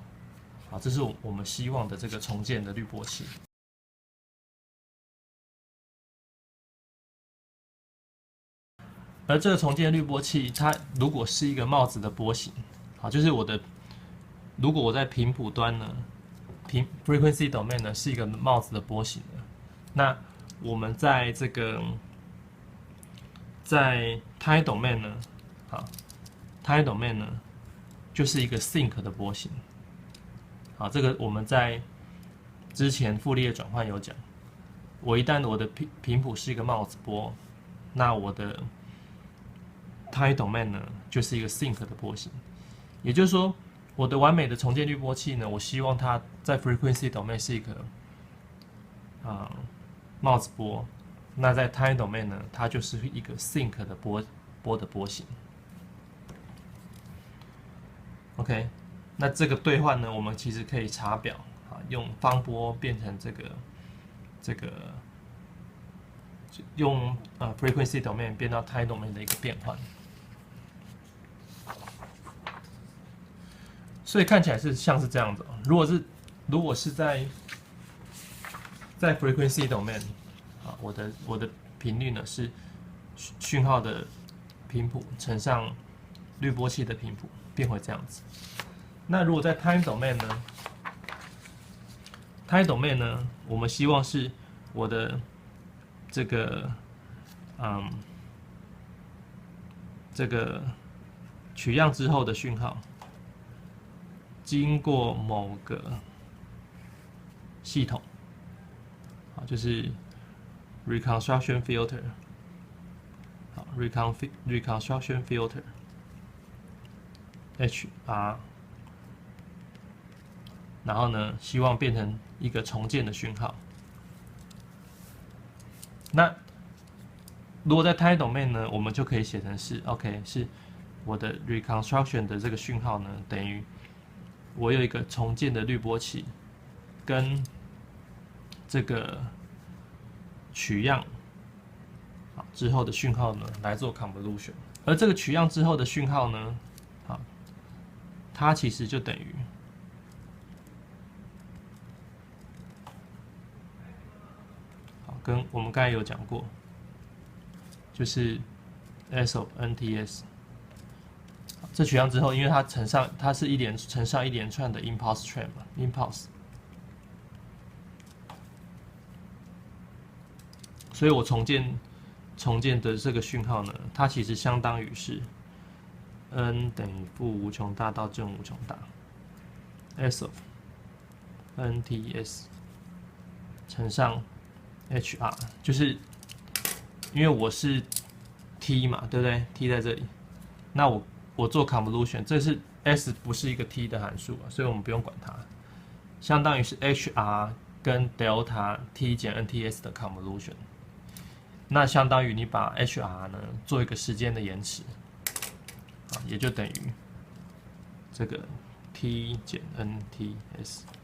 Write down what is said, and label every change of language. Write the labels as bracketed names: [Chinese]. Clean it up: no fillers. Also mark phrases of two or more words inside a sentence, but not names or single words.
[Chinese] 好，這是我們希望的這個重建的濾波器。而這個重建濾波器，它如果是一個帽子的波形，好，就是如果我在頻譜端呢 ， [English] frequency domain [Chinese] 呢是一個帽子的波形的，那我們在這個在 [English] time domain [Chinese] 呢，好 ， [English] time domain [Chinese] 呢就是一個 sync 的波形，好，這個我們在之前傅立葉轉換有講，一旦我的頻譜是一個帽子波，那我的 [English] time domain [Chinese] 呢，就是一個 sync 的波形，也就是說，我的完美的重建濾波器呢，我希望它在 [English] frequency domain [Chinese] 是一個帽子波，那在 [English] time domain [Chinese] 呢，它就是一個 sync 的波形。OK，那這個兌換呢，我們其實可以查表啊，用方波變成這個用 [English] frequency domain [Chinese] 變到 [English] time domain [Chinese] 的一個變換。所以看起來是像是這樣子。如果是在 [English] frequency domain [Chinese] 啊，我的頻率呢是訊號的频譜乘上濾波器的頻譜，變回這樣子。那如果在 [English] time domain [Chinese] 呢 ？ [English] time domain [Chinese] 呢，我們希望是我的這個这個取樣之後的訊號，經過某個系統，好，就是 [English] reconstruction filter， [Chinese] 好 [English] reconstruction filter [Chinese] HR。然後呢，希望变成一個重建的訊號。那如果在 [English] time domain [Chinese] 呢，我們就可以寫成是 OK， 是我的 reconstruction 的這個訊號呢，等於我有一個重建的濾波器，跟這個取樣好之後的訊號呢來做 convolution。而這個取樣之後的訊號呢，好，它其實就等於跟我們剛才有講過，就是 S of NTS。這取樣之後，因為它乘上它是乘上一連串的 [English] impulse train [Chinese] 嘛 ，impulse，所以我重建的這個訊號呢，它其實相當於是 n 等於負無窮大到正無窮大 S of NTS 乘上 HR， 就是因為我是 T 嘛，对不對 ？T 在這裡，那我做 convolution， 這是 S 不是一個 T 的函數啊，所以我們不用管它，相當於是 HR 跟 delta T 減 NTS 的 convolution， 那相當於你把 HR 呢做一個時間的延遲，也就等於這個 T 減 NTS。